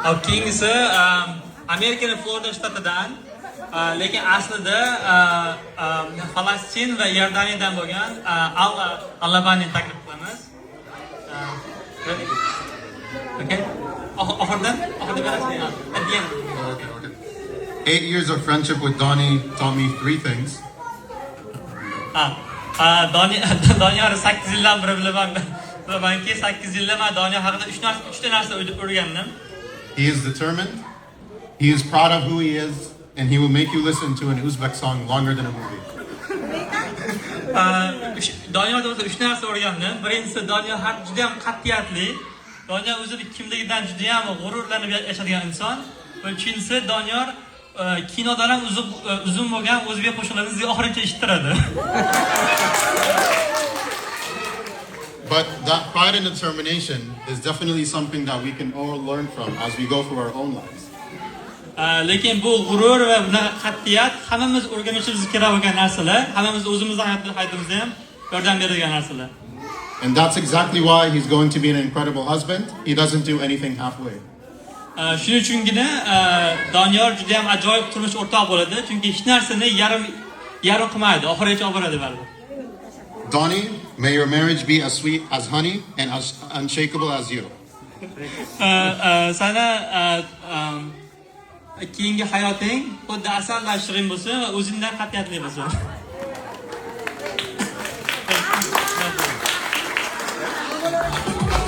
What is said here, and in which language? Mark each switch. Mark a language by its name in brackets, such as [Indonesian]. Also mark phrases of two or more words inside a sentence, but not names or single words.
[Uzbek] keyingisi Amerikaning Florida shtatidan, lekin aslida Falastin va Iordaniyadan bo'lgan Alla Alabani taklif qilamiz. Okay. Oxirdan berasizmi? [English] At the end. Okay. 8 years of friendship with Donnie taught me 3 things. [Uzbek] Doniyor 8 yildan beri bilamanki 8 yilda men Doniyor haqida 3 ta narsa o'rgandim. [English] He is determined, he is proud of who he is, and he will make you listen to an Uzbek song longer than a movie. [Uzbek] Doniyordan 3 narsa o'rgandim. Birinchisi, Doniyor juda ham qat'iyatli. Doniyor o'zini kimligidan juda ham g'ururlanib yashaydigan inson. Va ikkinchisi, Doniyor kinodan ham uzun bo'lgan o'zbek qo'shiqlarini oxirigacha eshittiradi. [English] But that pride and determination is definitely something that we can all learn from as we go through our own lives. [Uzbek] Lekin bu g'urur va bunaqa qat'iyat hammamiz o'rganishimiz kerak bo'lgan narsalar, hammamiz o'zimizning hayotimizda ham yordam beradigan narsalar. [English] And that's exactly why he's going to be an incredible husband. He doesn't do anything halfway. [Uzbek] Shuning uchungina Doniyor juda ham ajoyib turmush o'rtoq bo'ladi, chunki hech narsani yarim qilmaydi, oxirigacha olib boradi baribir. [English] Donnie, may your marriage be as sweet as honey and as unshakable as you. [Uzbek] Sana keyingi hayoting xuddi asaldan shirin bo'lsin va o'zingdan qat'iyatli bo'lsin.